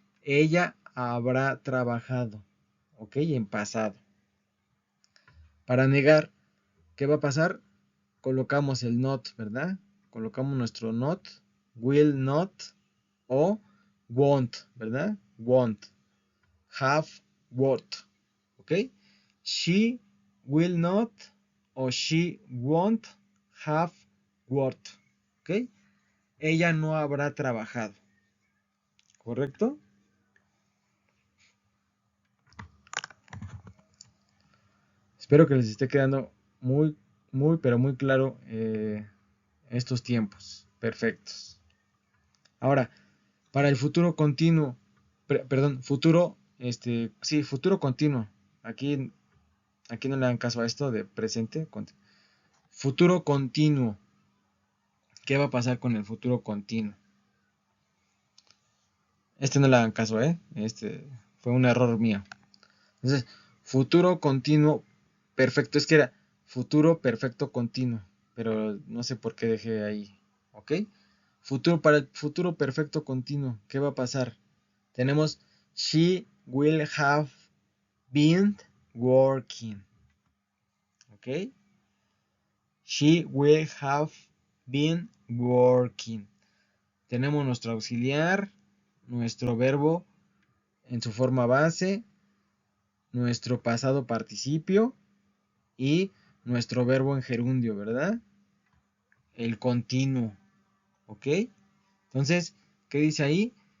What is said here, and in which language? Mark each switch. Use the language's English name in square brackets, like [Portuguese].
[Spanish] Ella habrá trabajado, ¿ok? En pasado. Para negar, ¿qué va a pasar? Colocamos el not, ¿verdad? Colocamos nuestro not, [English] will not o won't, [Spanish] ¿verdad? [English] Won't. Have worked, ¿ok? She will not o she won't have worked, ¿ok? [Spanish] Ella no habrá trabajado, ¿correcto? Espero que les esté quedando pero muy claro estos tiempos perfectos. Ahora, para el futuro continuo, perdón, futuro continuo. Aquí no le dan caso a esto de presente. Futuro continuo. ¿Qué va a pasar con el futuro continuo? No le hagan caso, ¿eh? Fue un error mío. Entonces, futuro continuo perfecto. Es que era futuro perfecto continuo. Pero no sé por qué dejé ahí. ¿Ok? Para el futuro perfecto continuo. ¿Qué va a pasar? [English] Tenemos she will have been working. ¿Ok? She will have been working. [Spanish] Tenemos nuestro auxiliar, nuestro verbo en su forma base, nuestro pasado participio y nuestro verbo en gerundio, ¿verdad? El continuo, ¿ok? Entonces, ¿qué dice ahí?